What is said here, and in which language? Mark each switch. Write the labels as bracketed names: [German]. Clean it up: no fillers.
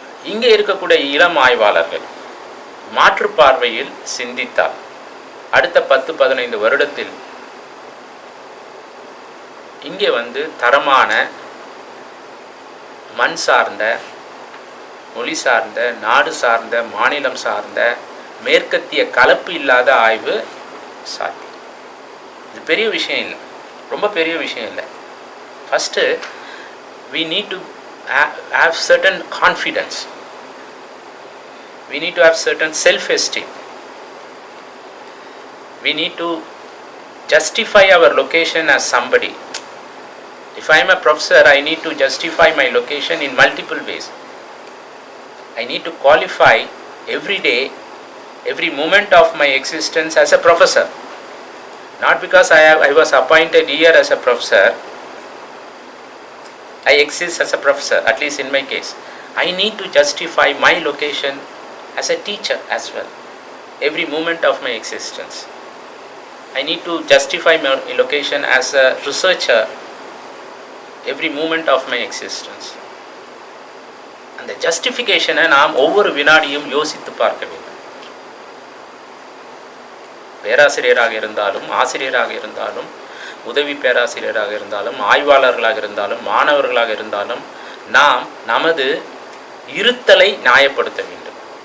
[Tamil] இங்கே இருக்கக்கூடிய இளம் ஆய்வாளர்கள் மாற்று பார்வையில் சிந்தித்தால் அடுத்த 10-15 வருடத்தில் இங்கே தரமான மண் சார்ந்த, மொழி சார்ந்த, நாடு சார்ந்த, மாநிலம் சார்ந்த, மேற்கத்திய கலப்பு இல்லாத ஆய்வு சாத்தியம். இது பெரிய விஷயம் இல்லை, ரொம்ப பெரிய விஷயம் இல்லை. [English] First we need to have certain confidence. We need to have certain self-esteem. We need to justify our location as somebody. If I am a professor, I need to justify my location in multiple ways. I need to qualify every day, every moment of my existence as a professor. Not because I was appointed here as a professor, I exist as a professor, at least in my case. I need to justify my location as a teacher as well, every moment of my existence. I need to justify my location as a researcher, every moment of my existence. [Tamil] அந்த ஜஸ்டிஃபிகேஷனை நாம் ஒவ்வொரு வினாடியும் யோசித்து பார்க்க வேண்டும். பேராசிரியராக இருந்தாலும், ஆசிரியராக இருந்தாலும், உதவி பேராசிரியராக இருந்தாலும், ஆய்வாளர்களாக இருந்தாலும், மாணவர்களாக இருந்தாலும், நாம் நமது இருத்தலை நியாயப்படுத்த வேண்டும்.